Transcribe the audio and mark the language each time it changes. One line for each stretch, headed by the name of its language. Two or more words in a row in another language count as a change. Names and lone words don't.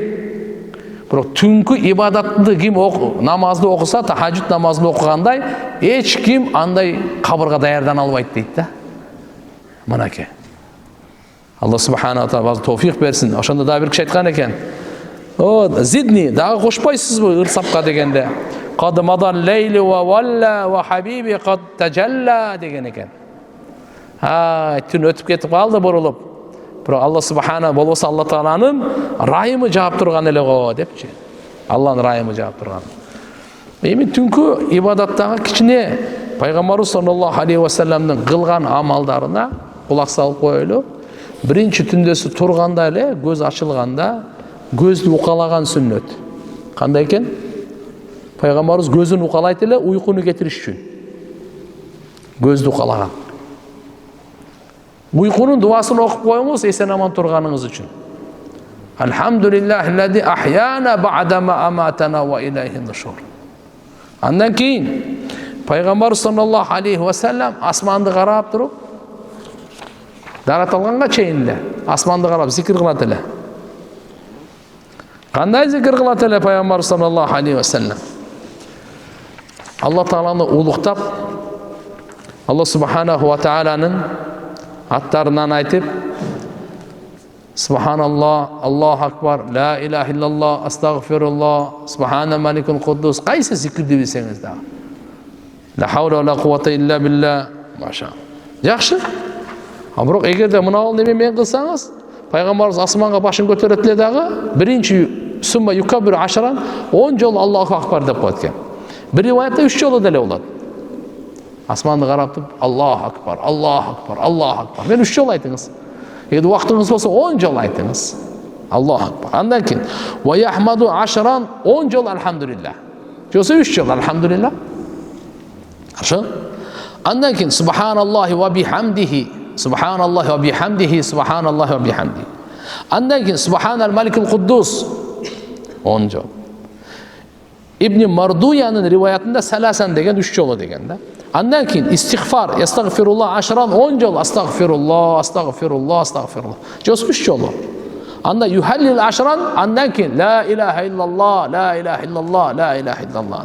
Kyrgyz: Бирок түнкү ибадатты ким намазды окуса, тахажжуд намазын окугандай, эч ким андай кабырга даярдана албайт дейт да. Мынакей.
Arabic: الله سبحانه وتعالى
Kyrgyz: товфик берсин. Ошондо да бир киши айткан экен. Зидни, дагы кошпойсузбу ырсапка дегенде.
Arabic: قد مضى الليل وولى وحبيبي قد تجلى
Kyrgyz: деген экен. Түн өтүп кетип калды бурулуп. Бирок Алла субхана болбосо Алла тааланын райымы жаап турган эле го депчи. Алланын райымы жаап турган. Эми түнкү ибадаттагы кичине пайгамбарыбыз
Arabic: صلى الله عليه وسلم
Kyrgyz: кылган амалдарына кулак салып коелу. Биринчи түндөсү турганда эле, көз ачылганда көздү укалаган сүннөт. Кандай экен? Пайгамбарыбыз көзүн укалайт эле уйкуну кетириш үчүн.
Kazakh: көзді қалаған. Ұйқының дуасын оқып қойыңыз есен аман тұрғаныңыз үшін.
Arabic: الحمد لله الذي أحيانا بعد ما أماتنا وإليه النشور.
Kazakh: Андан кейін пайғамбар
Arabic: صلى الله عليه وسلم
Kazakh: асманды қарап тұрып, даратылғанға чейін асманды қарап зикір қылады әлі. Қандай зикір қылады әлі пайғамбар
Arabic: صلى الله عليه وسلم?
Kazakh: Алла Тағаланы ұлықтап,
Arabic: الله سبحانه وتعالى
Kazakh: аттарынан айтып,
Arabic: سبحان الله، الله أكبر، لا إله إلا الله, أستغفر الله، سبحان الملك القدوس.
Kazakh: Қайсы зикірді білсеңіз дағы?
Arabic: لا حول ولا قوة إلا بالله.
Kazakh: Маша. Жақсы. Бірақ егер де мынау немен қылсаңыз, пайғамбарымыз асманға башын көтеретіле дағы, бірінші
Arabic: ثم يكبر عشرا
Kazakh: 10 жол
Arabic: الله أكبر
Kazakh: деп қойды екен. Бір риwayatта 3 жолы дәле болады. Асманды қарап тұрып,
Arabic: الله أكبر، الله أكبر، الله أكبر.
Kazakh: Мен 3 жол айтыңыз. Егер уақытыңыз болса 10 жол айтыңыз.
Arabic: الله أكبر.
Kazakh: Андан кейін
Arabic: ويحمد عشرا
Kazakh: 10 жол алхамдулиллах. Жоса 3 жол алхамдулиллах. Хорошо? Андан кейін
Arabic: سبحان الله وبحمده، سبحان الله وبحمده، سبحان الله وبحمده.
Kazakh: Андан кейін
Arabic: سبحان الملك القدوس
Kazakh: 10 жол. Ибн Мардуяның риwayatында саласан деген 3 жолы деген да. Андан кейін истигфар,
Arabic: أستغفر الله عشرا
Kazakh: 10 жол,
Arabic: أستغفر الله، أستغفر الله، أستغفر الله.
Kazakh: Жосы 3 жолы. Анда
Arabic: يهلل عشرا,
Kazakh: андан кейін
Arabic: لا إله إلا الله، لا إله إلا الله، لا إله إلا الله.